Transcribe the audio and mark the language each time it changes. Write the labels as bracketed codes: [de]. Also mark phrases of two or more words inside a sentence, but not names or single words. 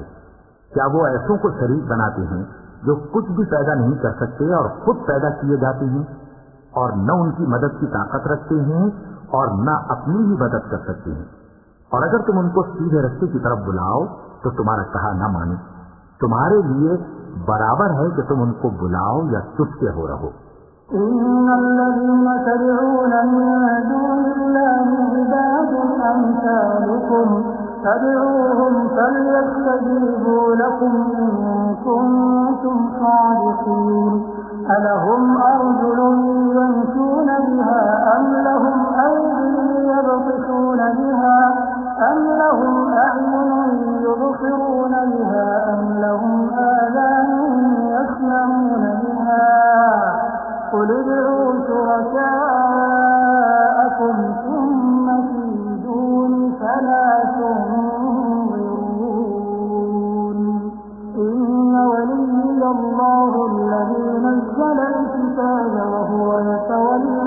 [ur] کیا وہ ایسوں کو شریک بناتے ہیں جو کچھ بھی پیدا نہیں کر سکتے اور خود پیدا کیے جاتے ہیں اور نہ ان کی مدد کی طاقت رکھتے ہیں اور نہ اپنی ہی مدد کر سکتے ہیں. اور اگر تم ان کو سیدھے راستے کی طرف بلاؤ تو تمہارا کہا نہ مانے. تمہارے لیے برابر ہے کہ تم ان کو بلاؤ یا چپ کے ہو رہو. [ar] إن الذين تدعون من دون الله عباد أمثالكم فادعوهم فليستجيبوا لكم إن كنتم صادقين ألهم أرجل يمشون بها أم لهم أيد يبطشون بها أم لهم أعين يبصرون بها أم لهم آذان يسمعون بها قل ادعوا شركاءكم ثم كيدون فلا تنظرون إن ولي الله الذي نزل الكتاب وهو يتولى